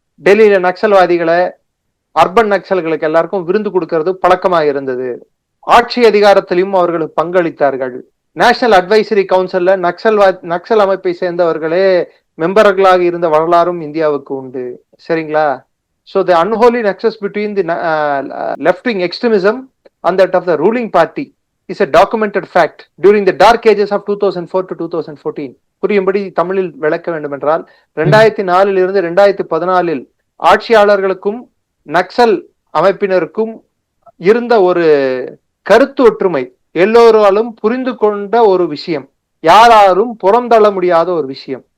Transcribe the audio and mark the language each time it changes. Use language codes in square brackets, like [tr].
[ta] டெல்லியில நக்சல்வாதிகளை, அர்பன் நக்சல்களுக்கு எல்லாருக்கும் விருந்து கொடுக்கறது பழக்கமாக இருந்தது. ஆட்சி அதிகாரத்திலும் அவர்களுக்கு பங்களித்தார்கள். நேஷனல் அட்வைசரி கவுன்சில்ல நக்சல் அமைப்பை சேர்ந்தவர்களே மெம்பர்களாக இருந்த வரலாறும் இந்தியாவுக்கு உண்டு. சரிங்களா? [en] So the unholy nexus between the left-wing extremism and that of the ruling party is a documented fact during the dark ages of 2004 to 2014. [ta] புரியும்படி தமிழில் விளக்க வேண்டும் என்றால் 2004 இருந்து 2014 ஆட்சியாளர்களுக்கும் நக்சல் அமைப்பினருக்கும் இருந்த ஒரு கருத்து ஒற்றுமை, எல்லோராலும் புரிந்து கொண்ட ஒரு விஷயம், யாராலும் புறந்தள்ள முடியாத ஒரு விஷயம்.